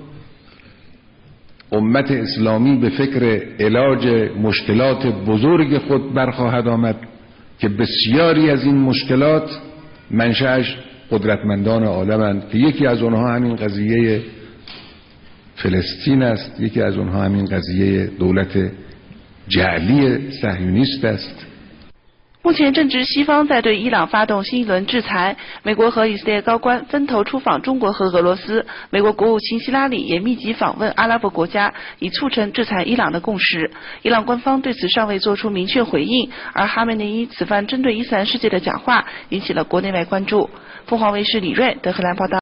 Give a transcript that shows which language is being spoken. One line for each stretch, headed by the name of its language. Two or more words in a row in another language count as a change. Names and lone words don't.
Persian: امت اسلامی به فکر علاج مشکلات بزرگ خود برخواهد آمد که بسیاری از این مشکلات منشأش قدرتمندان عالمند که یکی از اونها همین قضیه فلسطین است، یکی از اونها همین قضیه دولت جعلی صهیونیست است。
Chinese: 目前正值西方在对伊朗发动新一轮制裁，美国和以色列高官分头出访中国和俄罗斯，美国国务卿希拉里也密集访问阿拉伯国家，以促成制裁伊朗的共识。伊朗官方对此尚未做出明确回应，而哈梅内伊此番针对伊斯兰世界的讲话引起了国内外关注。凤凰卫视李锐德黑兰报道。